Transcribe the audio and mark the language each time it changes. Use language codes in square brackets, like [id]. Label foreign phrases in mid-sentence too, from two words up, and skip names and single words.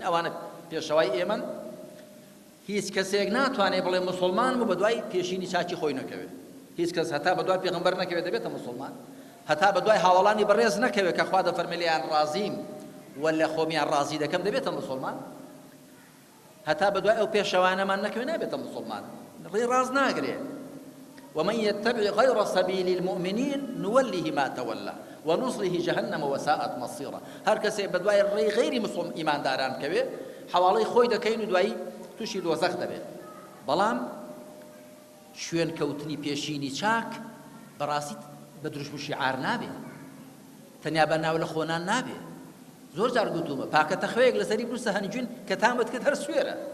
[ckb] ئەوانە پێشەوای ئێمەن هیچ کەسێک ناتوانێت بڵێ مسلمان و بە دوای پێشینی چاکی خۆی نەکەوێت هیچ کەس هەتا بە دوای پێغەمبەر نەکەوێت دەبێتە مسلمان هەتا بە دوای هاوڵانی بەڕێز نەکەوێت کە خوا دەفەرمێ لێیان ڕازیم و لە خۆمیان ڕازی دەکەم دەبێتە مسلمان هەتا بە دوای ئەو پێشەوانەمان نەکەوێت نابێتە مسلمان ڕێ ڕاز ناگرێت [ar] ومن يتبع غير سبيل المؤمنين نوله ما تولى ونصله جهنم وساءت مصيرا [ckb] هر کەسێ بە دوای ڕێی غەیری مسلم ئیمانداران کەوێ حواڵەی خۆی دەکەین و دوایی تووشی دۆزەخ دەبێت بەڵام شوێن کەوتنی پێشینی چاک بەڕاستی بە دروشم و شیعار نابێت تەنیا بە ناو لە خۆنان نابێت زۆر جار گوتومە پاکەتە خوێیەک لەسەری بروسە هەنجوین کە تامت کرد هەر سوێرە